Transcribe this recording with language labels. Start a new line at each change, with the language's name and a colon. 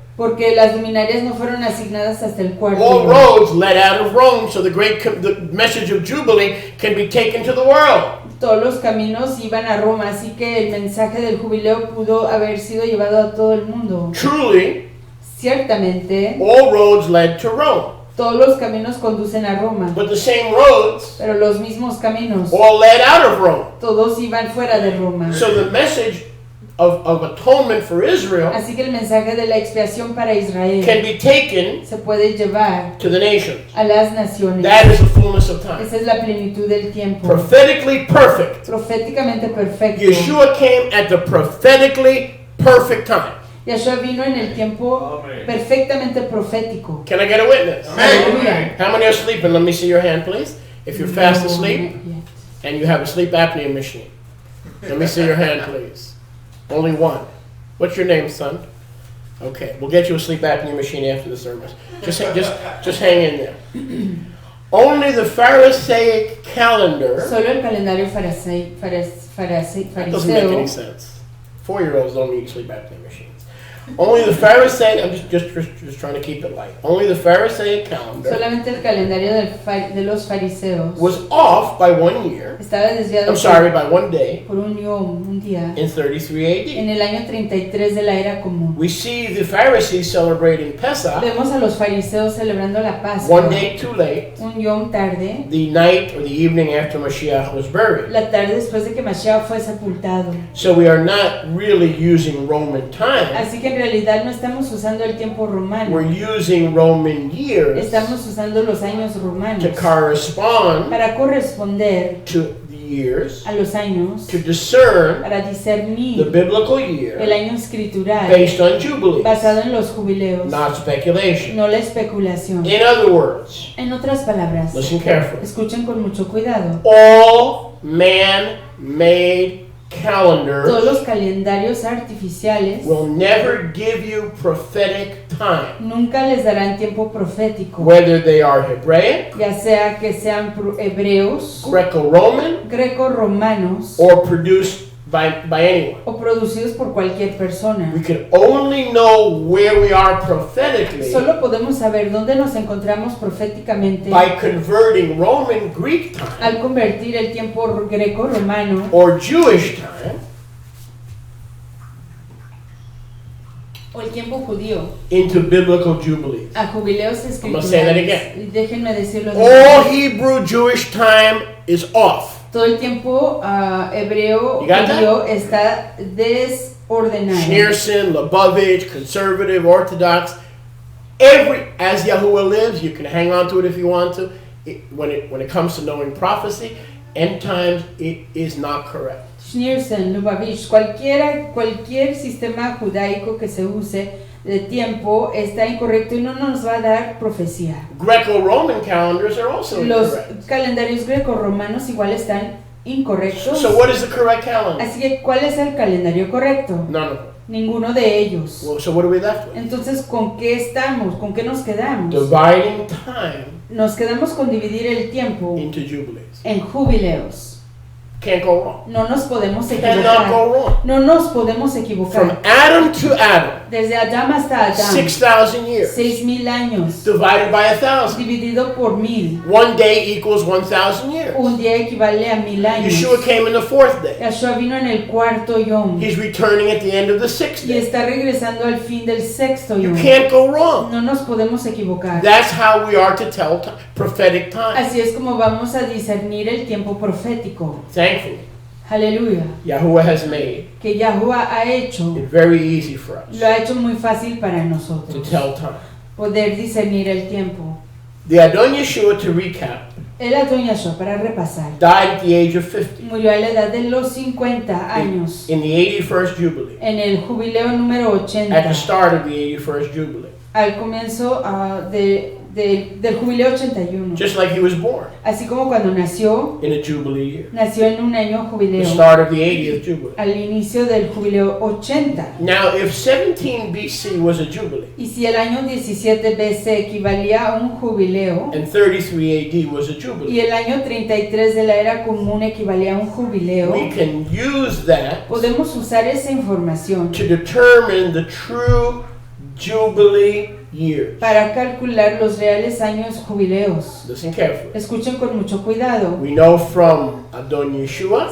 Spanish: porque las luminarias no fueron asignadas hasta el cuarto
English: All
Spanish: día.
English: roads led out of Rome, so the message of Jubilee can be taken to the world.
Spanish: Todos los caminos iban a Roma, así que el mensaje del jubileo pudo haber sido llevado a todo el mundo.
English: Truly,
Spanish: Ciertamente,
English: all roads led to Rome,
Spanish: todos los caminos conducen a Roma,
English: but the same roads
Spanish: pero los mismos caminos,
English: all led out of Rome.
Spanish: todos iban fuera de Roma.
English: So the message of atonement for Israel
Spanish: Así que el mensaje de la expiación para Israel
English: can be taken
Spanish: se puede llevar
English: to the nations.
Spanish: a las naciones.
English: That is the fullness of time.
Spanish: Esa es la plenitud del tiempo.
English: Prophetically perfect.
Spanish: Proféticamente perfecto.
English: Yeshua came at the prophetically perfect time.
Spanish: Yahshua vino en el tiempo perfectamente profético.
English: Can I get a witness?
Spanish: Aleluya.
English: How many are sleeping? Let me see your hand, please. If you're fast asleep No, not yet. and you have a sleep apnea machine, let me see your hand, please. Only one. What's your name, son? Okay, we'll get you a sleep apnea machine after the service. Just hang in there. Only the Pharisaic calendar.
Spanish: Solo el calendario
English: That doesn't make any
Spanish: fariseo.
English: sense. 4-year-olds don't need sleep apnea machines. Only the Pharisaic. I'm just trying to keep it light. Only the Pharisaic calendar
Spanish: Solamente el calendario de los fariseos
English: was off by 1 year.
Spanish: estaba desviado
English: By 1 day
Spanish: por un día
English: in 33
Spanish: en
English: AD.
Spanish: el año 33 de la era común.
English: We see the Pharisees celebrating Pesach
Spanish: Vemos a los fariseos celebrando la Pascua
English: 1 day too late,
Spanish: un yom tarde,
English: the night or the evening after Mashiach was buried.
Spanish: la tarde después de que Mashiach fue sepultado.
English: So we are not really using Roman time.
Spanish: Así que en realidad no estamos usando el tiempo romano,
English: We're using Roman years
Spanish: estamos usando los años romanos
English: to correspond
Spanish: para corresponder
English: to the years,
Spanish: a los años,
English: to discern
Spanish: para
English: the
Spanish: discernir
English: biblical
Spanish: el
English: year
Spanish: año escritural
English: based on Jubilee,
Spanish: basado en los jubileos,
English: not speculation.
Spanish: no la especulación.
English: In other words,
Spanish: En otras palabras,
English: listen carefully.
Spanish: escuchen con mucho cuidado.
English: All man-made calendars
Spanish: Todos los calendarios artificiales
English: will never give you prophetic time,
Spanish: nunca les darán tiempo profético,
English: whether they are Hebraic,
Spanish: ya sea que sean hebreos,
English: Greco-Roman,
Spanish: greco-romanos
English: or produced by anyone.
Spanish: o producidos por cualquier persona.
English: We can only know where we are prophetically
Spanish: Solo podemos saber dónde nos encontramos proféticamente
English: by converting Roman Greek time
Spanish: al convertir el tiempo greco-romano
English: or Jewish time
Spanish: o el tiempo judío
English: into biblical jubilees.
Spanish: a jubileos
English: gonna say that
Spanish: escriturales.
English: again.
Spanish: Y déjenme decirlo de
English: All
Spanish: nuevo.
English: Hebrew Jewish time is off.
Spanish: Todo el tiempo hebreo
English: You got that?
Spanish: judío está desordenado.
English: Schneerson, Lubavitch, conservative, Orthodox, as Yahuwah lives, you can hang on to it if you want to. When it comes to knowing prophecy, end times, it is not correct.
Spanish: Schneerson, Lubavitch, cualquier sistema judaico que se use de tiempo está incorrecto y no nos va a dar profecía.
English: Greco-Roman calendars are also
Spanish: Los
English: incorrect.
Spanish: calendarios greco-romanos igual están incorrectos.
English: So what is the correct calendar?
Spanish: Así que, ¿cuál es el calendario correcto?
English: None of them.
Spanish: Ninguno de ellos.
English: Well, so what are we left with?
Spanish: Entonces, ¿con qué estamos? ¿Con qué nos quedamos?
English: Dividing time
Spanish: Nos quedamos con dividir el tiempo
English: into jubilees.
Spanish: en jubileos.
English: Can't go wrong.
Spanish: No nos podemos
English: Cannot
Spanish: equivocar.
English: go wrong.
Spanish: No nos podemos
English: From
Spanish: equivocar.
English: Adam to Adam,
Spanish: Desde Adán hasta Adán,
English: 6,000 years.
Spanish: 6,000 años,
English: Divided by 1,000.
Spanish: dividido por 1,000.
English: 1 day equals 1,000 years.
Spanish: Un día equivale a 1,000 años.
English: Yeshua came in the 4th day.
Spanish: Yahshua vino en el cuarto yom
English: He's returning at the end of the 6th
Spanish: y
English: day.
Spanish: está regresando al fin del sexto
English: You
Spanish: yom.
English: can't go wrong.
Spanish: No nos podemos equivocar.
English: That's how we are to tell prophetic time.
Spanish: Así es como vamos a discernir el tiempo profético.
English: Thankfully,
Spanish: Aleluya.
English: Yahuwah has made
Spanish: Que Yahuwah ha hecho,
English: it very easy for us
Spanish: lo ha hecho muy fácil para
English: to
Spanish: nosotros.
English: tell time.
Spanish: Poder discernir el tiempo.
English: The Adon Yeshua, to recap,
Spanish: El Adon Yahshua, para repasar,
English: died at the age of 50
Spanish: murió a la edad de los 50 años
English: in the 81st Jubilee,
Spanish: en el jubileo número
English: at
Spanish: 80,
English: the start of the 81st Jubilee,
Spanish: al comienzo del jubileo 81.
English: just like he was born
Spanish: Así como cuando nació
English: in a Jubilee year,
Spanish: nació en un año
English: the
Spanish: jubileo,
English: start of the 80th Jubilee.
Spanish: al inicio del jubileo 80.
English: Now, if 17 BC was a Jubilee
Spanish: Y si el año 17 BC equivalía a un jubileo,
English: and 33 AD was a
Spanish: y
English: Jubilee,
Spanish: el año 33 de la era común equivalía a un jubileo,
English: we can use that
Spanish: podemos usar esa información
English: to determine the true Jubilee years.
Spanish: para calcular los reales años jubileos.
English: Listen carefully.
Spanish: Escuchen con mucho cuidado.
English: We know from Adon Yeshua